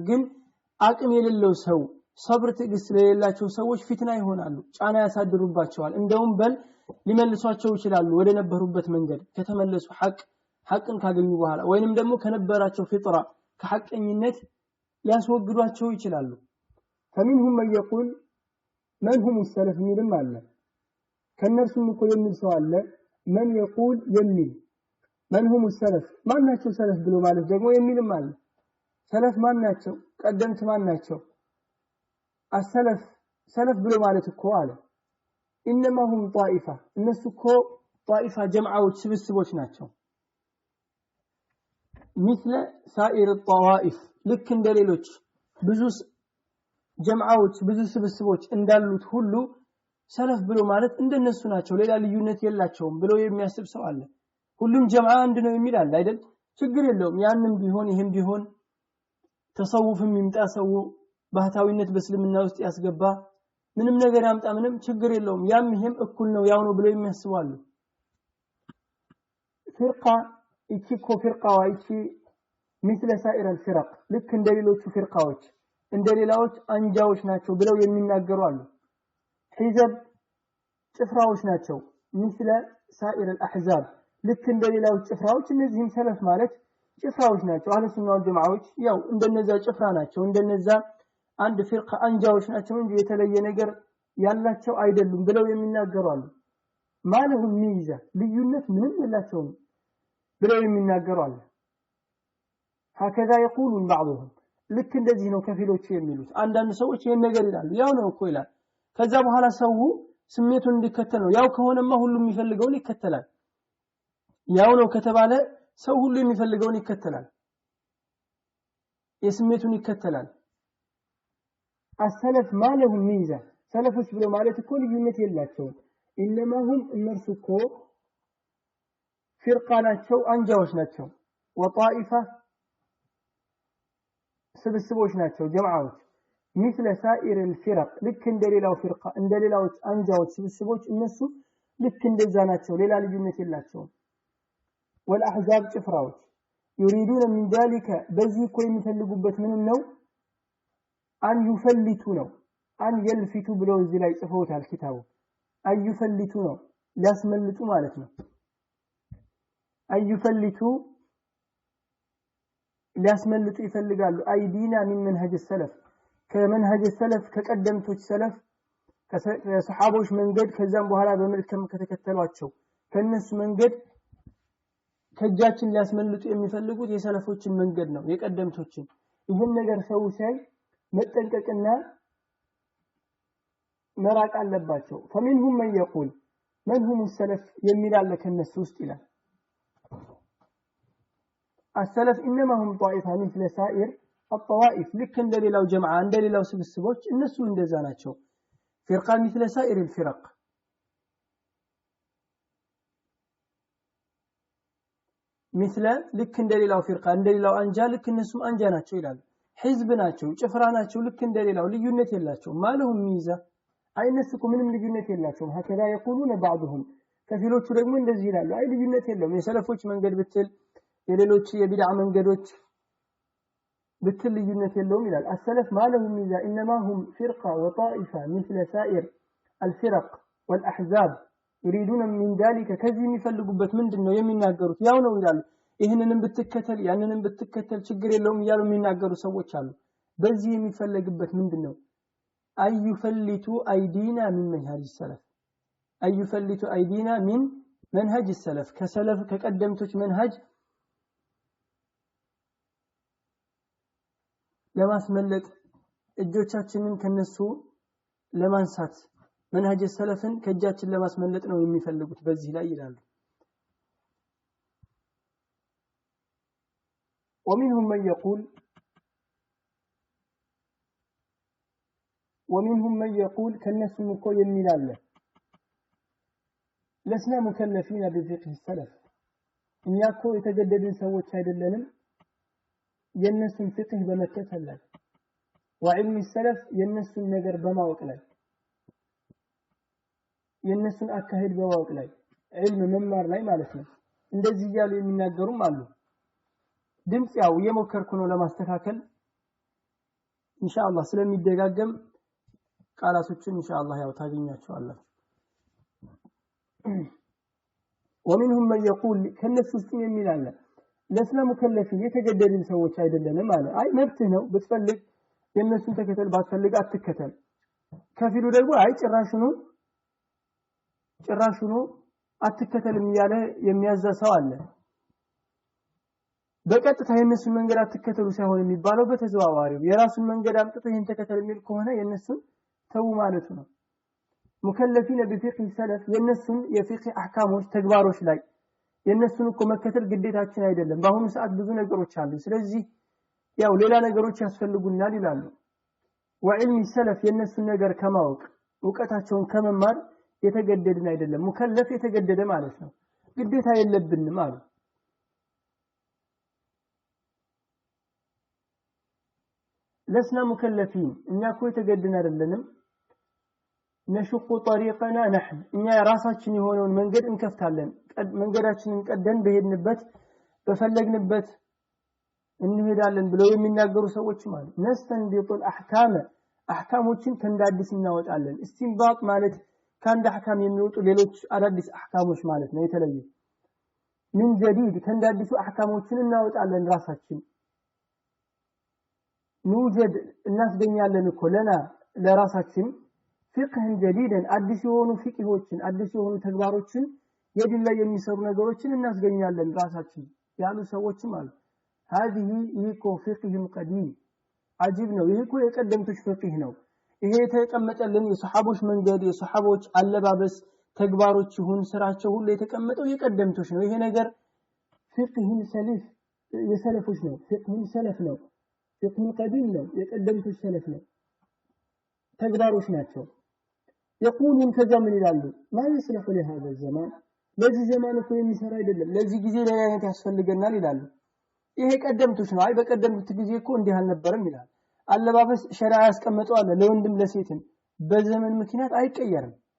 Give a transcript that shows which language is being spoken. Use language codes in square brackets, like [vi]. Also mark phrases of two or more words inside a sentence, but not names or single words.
[am] ግን አቅም የሌለው ሰው صبر ትዕግስት ለሌላቸው ሰዎች ፊትና ይሆናሉ ጫና ያሳድሩባቸዋል እንደውም በል ሊመልሷቸው ይችላሉ ወደ ነበሩበት መንገድ ከተመለሱ ሐቅን ካገኙ በኋላ ወይንም ደግሞ ከነበራቸው ፍጥራ ከሐቀኝነት ሊያስወግዷቸው ይችላሉ [ar] فمنهم من يقول من هم السلف [am] ሚልም አለ ከነርሱም እኮ የሚል ሰው አለ [ar] من يقول [am] የሚል [ar] من هم السلف [am] ማናቸው ሰለፍ ብሎ ማለት ደግሞ የሚልም አለ ሰለፍ ማናቸው ቀደምት ማናቸው [ar] السلف سلف [am] ብሎ ማለት እኮ አለ [ar] انما هم طائفه [am] እነሱ እኮ طائفه جماعዎች ስብስቦች ናቸው [ar] مثل سائر [am] الطوائف ልክ እንደሌሎች ብዙ جماعዎች ብዙ ስብስቦች እንዳሉት ሁሉ ሰለፍ ብሎ ማለት እንደነሱ ናቸው ሌላ ልዩነት የላቸውም ብሎ የሚያስብ ሰው አለ ሁሉም ጀማዓ አንድ ነው የሚል አለ አይደል ችግር የለውም ያንንም ቢሆን ይሄም ቢሆን ተሰውፍም ይምጣሰው ባህታዊነት በእስልምና ውስጥ ያስገባ ምንም ነገር ያምጣ ምንም ችግር የለውም ያም ይሄም እኩል ነው ያው ነው ብሎ የሚያስባሉ فرقه እቺኮ فرقه እቺ [ar] مثل سائر الفرق [am] ልክ እንደሌሎቹ ፍርቃዎች እንደሌላዎች አንጃዎች ናቸው ብለው የሚናገሩ አሉ حزب ጭፍራዎች ናቸው [ar] مثل سائر الاحزاب [am] ልክ እንደሌላዎች ጭፍራዎች እነዚህም ሰለፍ ማለት ጭፍራዎች ናቸው አህለ ሱና ወል ጀማዓዎች ያው እንደነዛ ጭፍራ ናቸው እንደነዛ አንድ ፍርቃ አንጃዎች ናቸው እንጂ የተለየ ነገር ያላቸው አይደሉም ብለው የሚናገሩ አሉ [ar] ما لهم ميزة [am] ልዩነት ምንም የላቸውም ብለው የሚናገሩ አሉ [ar] هكذا يقولون بعضهم [am] ልክ እንደዚህ ነው ከፊሎቹ የሚሉት አንዳንድ ሰዎች ይሄን ነገር ይላሉ ያው ነው እኮ ይላል ከዛ በኋላ ሰው ስሜቱን እንዲከተል ነው ያው ከሆነማ ሁሉም የሚፈልገውን ይከተላል ያው ነው ከተባለ ሰው ሁሉ የሚፈልገውን ይከተላል የስሜቱን ይከተላል [ar] السلف ما لهم ميزه [am] سلفوች ብሎ ማለት እኮ ልዩነት የላቸውም [ar] انما هم [am] እነርሱ እኮ ፍርቃ ናቸው አንጃዎች ናቸው وطائفه ስብስቦች ናቸው ጀማዓዎች [ar] مثل سائر الفرق [am] ልክ እንደሌላው ፍርቃ እንደሌላዎች አንጃዎች ስብስቦች እነሱ ልክ እንደዛ ናቸው ሌላ ልዩነት የላቸውም والاحزاب ጭፍራዎች [ar] يريدون من ذلك [am] በዚህ እኮ የሚፈልጉበት ምን ነው [ar] أن يفلتوا [am] ነው [ar] أن يلفتوا [am] ብለው እዚህ ላይ ጽፈውታል ኪታቡ [ar] أن يفلتوا [am] ነው ሊያስመልጡ ማለት ነው [ar] أن يفلتوا [am] ሊያስመልጡ ይፈልጋሉ [ar] أيدينا من منهج السلف [am] ከመንሃጅ السلف ከቀደምቶች ሰለፍ ከሰሃቦች መንገድ ከዛም በኋላ በመልከም ከተከተሏቸው ከነሱ መንገድ ከጃችን ሊያስመልጡ የሚፈልጉት የሰለፎችን መንገድ ነው የቀደምቶችን ይሄን ነገር ሰው ሳይ መጠንቀቅና መራቅ አለባቸው [ar] فمنهم من يقول من هم السلف [am] የሚል አለ ከነሱ ውስጥ ይላል [ar] السلف انما هم طائفه مثل سائر الطوائف [am] ልክ እንደሌላው ጀማዓ እንደሌላው ስብስቦች እነሱ እንደዛ ናቸው [ar] فرقه مثل سائر الفرق [am] مثل ልክ እንደሌላው ፍርቃ እንደሌላው አንጃ ልክ እነሱም አንጃ ናቸው ይላል حزب ናቸው ጭፍራ ናቸው ልክ እንደሌላው ልዩነት የላቸው [ar] ما لهم ميزة [am] አይነስኩ ምንም ልዩነት የላቸው [ar] هكذا يقولون بعضهم [am] ከፊሎቹ ደግሞ እንደዚህ ይላሉ አይ ልዩነት የለውም የሰለፎች መንገድ ብትል የሌሎች የቢድዓ መንገዶች ብትል ልዩነት የለውም ይላል [ar] السلف ما لهم ميزة انما هم فرقة وطائفة مثل سائر الفرق والاحزاب يريدون من ذلك [am] ከዚህ የሚፈልጉበት ምንድነው የሚናገሩት ያው ነው ይላሉ ይሄንንም ብትከተል ያንንም ብትከተል ችግር የለውም ይያሉ የሚናገሩ ሰዎች አሉ በዚህ የሚፈልግበት ምንድነው [ar] أيفلتوا أيدينا من منهج السلف أيفلتوا أيدينا من منهج السلف [am] ከሰለፍ ከቀደምቶች መንሃጅ ለማስመለጥ እጆቻችንን ከነሱ ለማንሳት መንሃጅ ሰለፍን ከእጃችን ለማስመለጥ ነው የሚፈልጉት በዚህ ላይ ይላሉ [ar] ومنهم من يقول كنسم [am] እኮ የሚል አለ [ar] لسنا مكلفين بفقه السلف [am] እኛ እኮ የተገደድን ሰዎች አይደለንም የነሱን ፍቅህ በመከተል ላይ [ar] وعلم السلف [am] የነሱን ነገር በማወቅ ላይ የነሱን አካሄድ በማወቅ ላይ علم መማር ላይ ማለት ነው እንደዚህ ያሉ የሚናገሩም አሉ ድምጽ ያው የሞከርኩ ነው ለማስተካከል ኢንሻአላህ ስለሚደጋገም ቃላቶችን ኢንሻአላህ ያው ታገኛቸዋላችሁ [ar] ومنهم من يقول [am] ከነሱ ውስጥ የሚል አለ [ar] لسنا مكلفين [am] የተገደድን ሰዎች አይደለንም አለ አይ መብት ነው ብትፈልግ የነሱን ተከተል ባትፈልግ አትከተል ከፊሉ ደግሞ አይ ጭራሹኑ አትከተልም ያለ የሚያዛሰው አለ በቀጥታ የነሱን መንገድ አትከተሉ ሳይሆን የሚባለው በተዘዋዋሪው የራሱን መንገድ አምጥቶ ይሄን ተከተል የሚል ከሆነ የነሱን ተው ማለት ነው [ar] مكلفين بفقه سلف [am] የነሱን የፊቅህ አህካሞች ተግባሮች ላይ የነሱን እኮ መከተል ግዴታችን አይደለም በአሁኑ ሰዓት ብዙ ነገሮች አሉ ስለዚህ ያው ሌላ ነገሮች ያስፈልጉናል ይላሉ [ar] وعلم السلف [am] የነሱን ነገር ከማወቅ ዕውቀታቸውን ከመማር የተገደድን አይደለም ሙከለፍ የተገደደ ማለት ነው ግዴታ የለብንም አሉ [ar] لسنا مكلفين [am] እኛ እኮ የተገደድን አይደለንም [ar] نشق طريقنا نحن [am] እኛ ራሳችን የሆነውን መንገድ እንከፍታለን መንገዳችንን ቀደን በሄድንበት በፈለግንበት እንሄዳለን ብለው የሚናገሩ ሰዎች ማለት [ar] نستنبط الاحكام [am] احكامዎችን ከእንዳዲስ እናወጣለን استنباط ማለት ከአንድ አህካም የሚወጡ ሌሎች አዳዲስ አህካሞች ማለት ነው የተለየ [ar] من جديد [am] ከእንዳዲሱ አህካሞችን እናወጣለን ራሳችን نوجد እናስገኛለን እኮ ለራሳችን [ar] فقه جديدا [am] አዲስ የሆኑ ፍቅሆችን አዲስ የሆኑ ተግባሮችን የዲን ላይ የሚሰሩ ነገሮችን እናስገኛለን ራሳችን ያሉ ሰዎችም አሉ هذه ይኮ [ar] فقه قديم [am] عجيب ነው ይሄ እኮ የቀደምቶች ፍቅህ ነው ይሄ የተቀመጠልን የሱሐቦች መንገድ የሱሐቦች አለባበስ ተግባሮች ይሁን ስራቸው ሁሉ የተቀመጠው የቀደምቶች ነው ይሄ ነገር فقه ሰለፍ የሰለፎች ነው فقه ሰለፍ ነው [ar] فقه قديم [am] ነው የቀደምቶች ሰለፍ ነው ተግባሮች ናቸው [ar] يقولون كذا من [am] ይላሉ [ar] ما يصلح لهذا الزمان [am] ለዚህ ዘመን እኮ የሚሰራ አይደለም ለዚህ ጊዜ ላይ አይነት ያስፈልገናል ይላሉ ይሄ ቀደምቶች ነው አይ በቀደምት ጊዜ እኮ እንዲህ አልነበረም ይላል አለባበስ ሸሪዓ ያስቀመጠው አለ ለወንድም ለሴትም በዘመን ምክንያት አይቀየርም